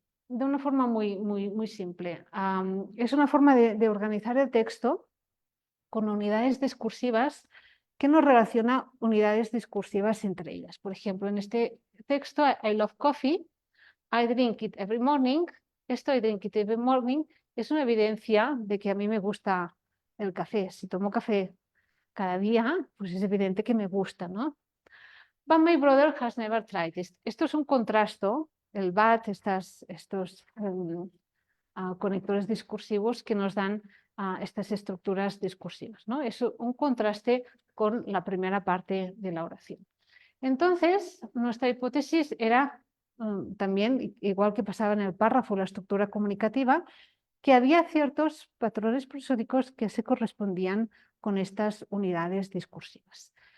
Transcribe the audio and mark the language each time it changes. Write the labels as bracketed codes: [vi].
[es] De una forma muy simple. Es una forma de organizar el texto con unidades discursivas que nos relaciona unidades discursivas entre ellas. Por ejemplo, en este texto, [en] I love coffee, I drink it every morning. [es] Esto, [en] I drink it every morning, [es] es una evidencia de que a mí me gusta el café. Si tomo café cada día, pues es evidente que me gusta, ¿no? [en] But my brother has never tried it. [es] Esto es un contrasto, el but, estos conectores discursivos que nos dan estas estructuras discursivas, ¿no? Es un contraste con la primera parte de la oración. Entonces, nuestra hipótesis era también, igual que pasaba en el párrafo, la estructura comunicativa, que había ciertos patrones prosódicos que se correspondían con estas unidades discursivas.